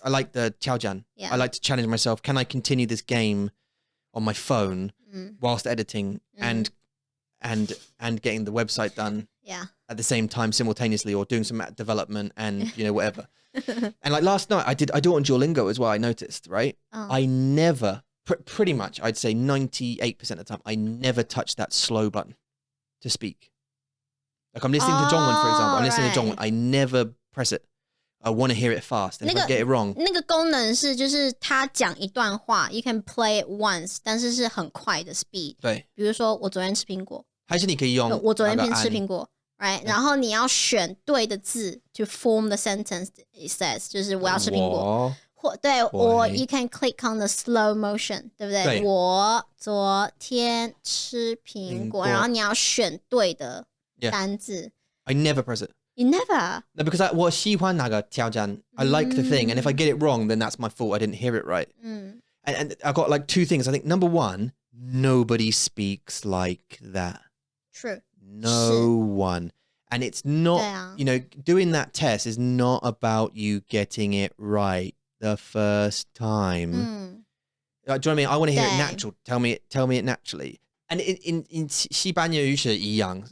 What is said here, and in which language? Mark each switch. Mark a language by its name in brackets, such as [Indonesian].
[English] I like the 挑战. I like to challenge myself. Can I continue this game on my phone whilst editing and getting the website done at the same time simultaneously, or doing some development and you know whatever. And like last night I do it on Duolingo as well. I noticed, right? I never pretty much I'd say 98% of the time I never touch that slow button to speak. Like I'm listening to Zhongwen, for example. I'm listening to Zhongwen. I never press it. I want to hear it fast. And if I get it wrong, [Chinese] 那个功能是就是他讲一段话 [English] you can play it once [Chinese] 但是是很快的 speed. 对，比如说我昨天吃苹果，还是你可以用我昨天吃苹果 right， 然后你要选对的字 [English] to form the sentence it says [Chinese] 就是我要吃苹果，或对， [English] or you can click on the slow motion [Chinese] 对不对？对，我昨天吃苹果，然后你要选对的单字。 [English] I never press it. You never? No, because [Chinese] 我喜欢那个挑战 [English] I like the thing, and if I get it wrong, then that's my fault. I didn't hear it right. And I've got like 2 things. I think number 1, nobody speaks like that. True. No one. And it's not, you know, doing that test is not about you getting it right the first time. Do you know what I mean? I want to hear it natural. Tell me it naturally. And in [Chinese] 西班牙语是一样。